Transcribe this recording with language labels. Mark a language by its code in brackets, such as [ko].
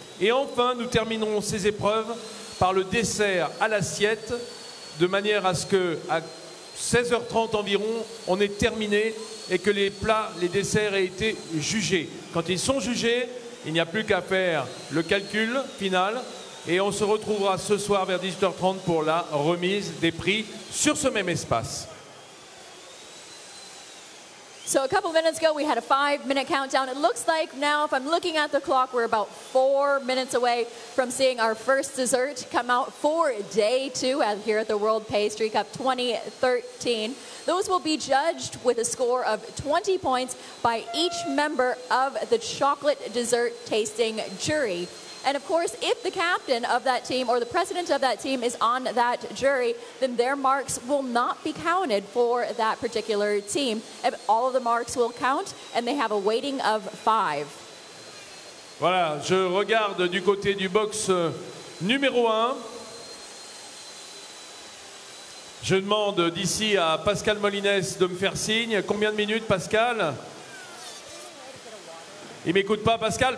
[fr] Et enfin, nous terminerons ces épreuves par le dessert à l'assiette de manière à ce que à 16h30 environ, on ait terminé et que les plats, les desserts aient été jugés. Quand ils sont jugés, il n'y a plus qu'à faire le calcul final et on se retrouvera ce soir vers 18h30 pour la remise des prix sur ce même espace. [en] So a couple minutes ago, we had a 5-minute countdown. It looks like now, if I'm looking at the clock, we're about 4 minutes away from seeing our first dessert come out for day 2 here at the World Pastry Cup 2013. Those will be judged with a score of 20 points by each member of the chocolate dessert tasting jury. And of course, if the captain of that team or the president of that team is on that jury, then their marks will not be counted for that particular team. All of the marks will count, and they have a weighting of 5. [fr] Voilà, je regarde du côté du box numéro 1. Je demande d'ici à Pascal Molines de me faire signe. Combien de minutes, Pascal ? Il m'écoute pas, Pascal.